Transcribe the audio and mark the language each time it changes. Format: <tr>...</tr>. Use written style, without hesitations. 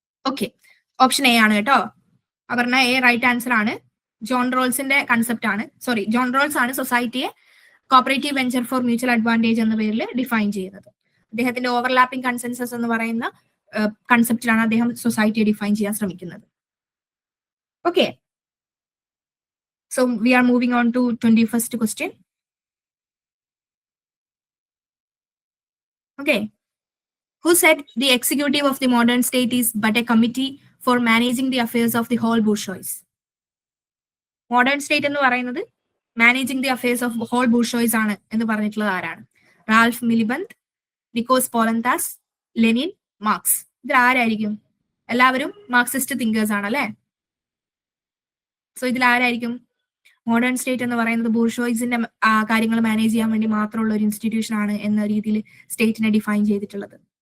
<ml>Okay, option A ആണ് കേട്ടോ. Aparna A right answer ആണ്. ജോൺ റോൾസിന്റെ കൺസെപ്റ്റ് ആണ്, സോറി, ജോൺ റോൾസ് ആണ് സൊസൈറ്റിയെ cooperative venture four mutual advantage എന്ന പേരിൽ ഡിഫൈൻ ചെയ്യുന്നത്. അദ്ദേഹത്തിന്റെ ഓവർലാപ്പിംഗ് കൺസെൻസസ് എന്ന് പറയുന്ന കൺസെപ്റ്റിലാണ് അദ്ദേഹം സൊസൈറ്റിയെ ഡിഫൈൻ ചെയ്യാൻ ശ്രമിക്കുന്നത്. Okay,</ml> <en>so we are moving on to 21st question. Okay, who said the executive of the modern state is but a committee for managing the affairs of the whole bourgeoisie?</en> <ml>Modern state എന്ന് പറയുന്നത്</ml> <en>managing the affairs of whole bourgeoisie</en> <ml>ആണ് എന്ന് പറഞ്ഞിട്ടുള്ളത് ആരാണ്? Ralph മിലിബന്ത്, നിക്കോസ് പോളന്താസ്, Lenin, marks? ഇതിൽ ആരായിരിക്കും? എല്ലാവരും Marxist thinkers ആണ് അല്ലെ? സോ ഇതിൽ ആരായിരിക്കും മോഡേൺ സ്റ്റേറ്റ് എന്ന് പറയുന്നത് ബൂർഷോയ്സിന്റെ കാര്യങ്ങൾ മാനേജ് ചെയ്യാൻ വേണ്ടി മാത്രമുള്ള ഒരു ഇൻസ്റ്റിറ്റ്യൂഷൻ ആണ് എന്ന രീതിയിൽ സ്റ്റേറ്റിനെ ഡിഫൈൻ ചെയ്തിട്ടുള്ളത്?</ml>